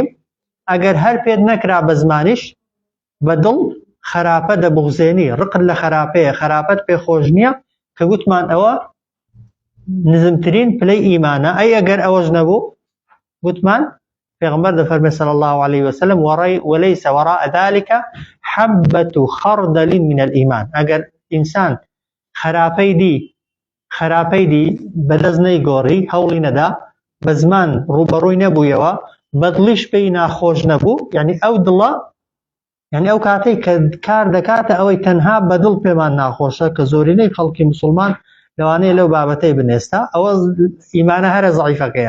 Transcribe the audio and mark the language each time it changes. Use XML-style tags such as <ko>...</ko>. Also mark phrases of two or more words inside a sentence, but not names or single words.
<ckb>ئەگەر هەر پێت نەکرا بە زمانیش بەدڵ خراپە دەبغزێنی ڕقت لە خراپەیە خراپەت پێ خۆش نییە کە گوتمان ئەوە نزمترین پلەی ئیمانە. ئەی ئەگەر ئەوەش نەبوو گوتمان پێغەمبەر دەفەرمێ</ckb> <ar>صلی الله عليه وسلم وليس وراء ذلك حبة خردل من الإيمان.</ar> <ckb>ئەگەر ئینسان خراپەی دی بەدەست نەیگۆڕی هەوڵی نەدا بە زمان ڕوبەڕووی نەبوویەوە بەدڵیش پێی ناخۆش نەبوو یعنی ئەو دڵە یعنی ئەو کاتەی کە کار دەکاتە ئەوەی تەنها بەدڵ پێمان ناخۆشە کە زۆرینەی خەڵکی موسڵمان لەوانەیە لەو بابەتەی بنێستا ئەوە ئیمانە هەرە زەعیفەکەیە.</ckb>